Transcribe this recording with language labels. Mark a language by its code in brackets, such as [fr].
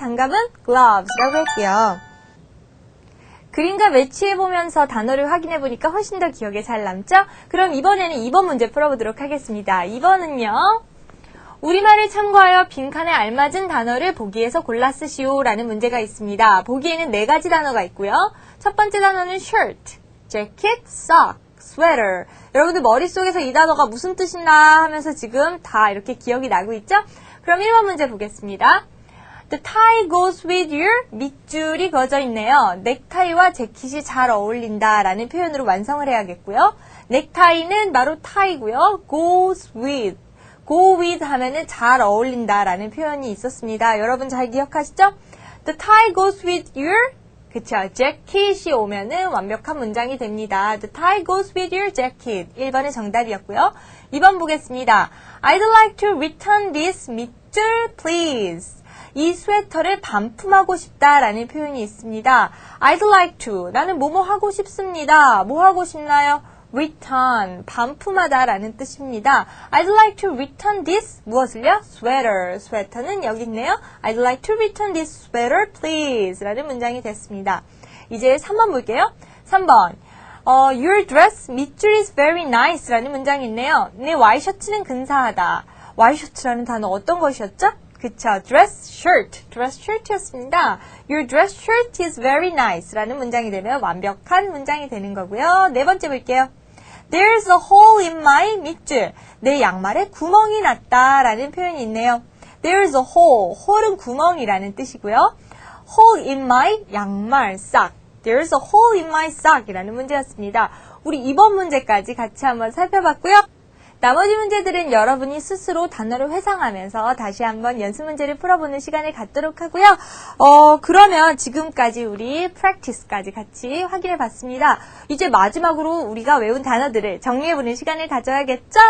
[ko] 장갑은 gloves라고 했고요. 그림과 매치해보면서 단어를 확인해보니까 훨씬 더 기억에 잘 남죠? 그럼 이번에는 2번 문제 풀어보도록 하겠습니다. 2번은요. 우리말을 참고하여 빈칸에 알맞은 단어를 보기에서 골라 쓰시오 라는 문제가 있습니다. 보기에는 4가지 단어가 있고요. 첫 번째 단어는 shirt, jacket, sock, sweater. 여러분들 머릿속에서 이 단어가 무슨 뜻이나 하면서 지금 다 이렇게 기억이 나고 있죠? 그럼 1번 문제 보겠습니다. [en] The tie goes with your [ko] 밑줄이 그어져 있네요. 넥타이와 재킷이 잘 어울린다 라는 표현으로 완성을 해야겠고요. 넥타이는 바로 tie고요. [en] goes with. [ko] go with 하면은 잘 어울린다 라는 표현이 있었습니다. 여러분 잘 기억하시죠? [en] The tie goes with your [ko] 그쵸. 재킷이 오면은 완벽한 문장이 됩니다. [en] The tie goes with your jacket. [ko] 1번의 정답이었고요. 2번 보겠습니다. [en] I'd like to return this 밑줄 please. [ko] 이 스웨터를 반품하고 싶다 라는 표현이 있습니다. [en] I'd like to. [ko] 나는 뭐뭐 하고 싶습니다. 뭐 하고 싶나요? return, 반품하다 라는 뜻입니다. [en] I'd like to return this, [ko] 무엇을요? sweater, sweater는 여기 있네요. [en] I'd like to return this sweater, please [ko] 라는 문장이 됐습니다. 이제 3번 볼게요. 3번, [en] your dress [ko] 밑줄 [en] is very nice [ko] 라는 문장이 있네요. 네 와이셔츠는 근사하다. 와이셔츠라는 단어 어떤 것이었죠? 그쵸, dress shirt였습니다. [en] Your dress shirt is very nice [ko] 라는 문장이 되면 완벽한 문장이 되는 거고요. 네 번째 볼게요. [en] There's a hole in my 밑줄. [ko] 내 양말에 구멍이 났다 라는 표현이 있네요. [en] There's a hole, hole은 [ko] 구멍이라는 뜻이고요. [en] Hole in my 양말, sock. There's a hole in my sock [ko] 이라는 문제였습니다. 우리 이번 문제까지 같이 한번 살펴봤고요. 나머지 문제들은 여러분이 스스로 단어를 회상하면서 다시 한번 연습 문제를 풀어보는 시간을 갖도록 하고요. 그러면 지금까지 우리 practice까지 같이 확인해 봤습니다. 이제 마지막으로 우리가 외운 단어들을 정리해보는 시간을 가져야겠죠?